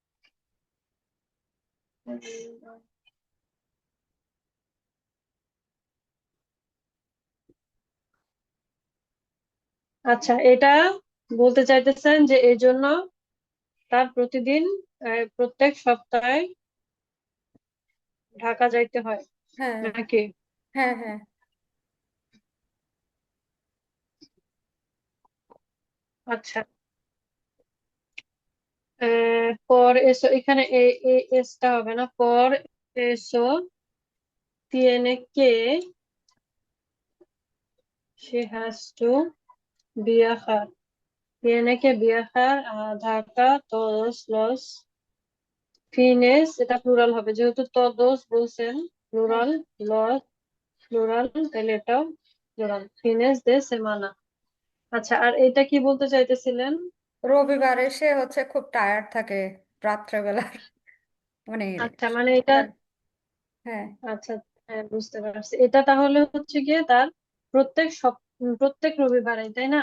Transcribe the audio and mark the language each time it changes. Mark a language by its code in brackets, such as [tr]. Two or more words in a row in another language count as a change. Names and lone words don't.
[bn] আচ্ছা, এটা বলতে চাইতেছেন যে এই জন্য তার প্রতিদিন প্রত্যেক সপ্তাহে ঢাকা যাইতে হয় হ্যাঁ, নাকি? হ্যাঁ, হ্যাঁ, [es] আচ্ছা, por eso, [bn] এখানে এসটা হবে না, [es] por eso tiene que, [en] she has to [es] viajar, tiene que viajar a ঢাকা todos los fines, [bn] এটা প্লুরাল হবে যেহেতু todos বলছেন, হ্যাঁ। প্লুরাল, los প্লুরাল, তাহলে এটাও প্লুরাল, [es] fines de semana। [bn] আচ্ছা, আর এটা কি বলতে চাইতেছিলেন? রবিবারে সে হচ্ছে খুব টায়ার্ড থাকে রাত্রেবেলার মানে আচ্ছা মানে এটা, হ্যাঁ, আচ্ছা হ্যাঁ বুঝতে পারছি, এটা তাহলে হচ্ছে গিয়ে তার প্রত্যেক রবিবারে, তাই না?